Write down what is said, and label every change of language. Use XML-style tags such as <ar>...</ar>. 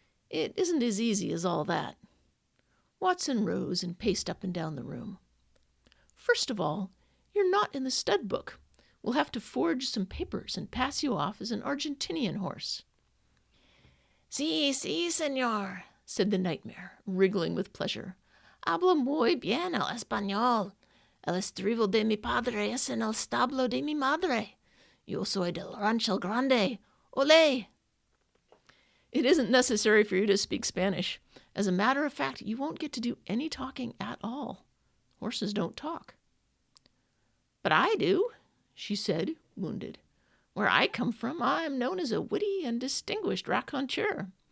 <en>"It isn't as easy as all that." Watson rose and paced up and down the room. "First of all, you're not in the stud book. We'll have to forge some papers and pass you off as an Argentinian horse."</en> <es>"Sí, señor,"</es> <en>said the nightmare, wriggling with pleasure.</en> <es>"Hablo muy bien el español. El estribo de mi padre es en el establo de mi madre. Yo soy del rancho grande. Olé!"</es> <en>"It isn't necessary for you to speak Spanish. As a matter of fact, you won't get to do any talking at all. Horses don't talk." But I do, she said, wounded. Where I come from, I am known as a witty and distinguished raconteur.</en>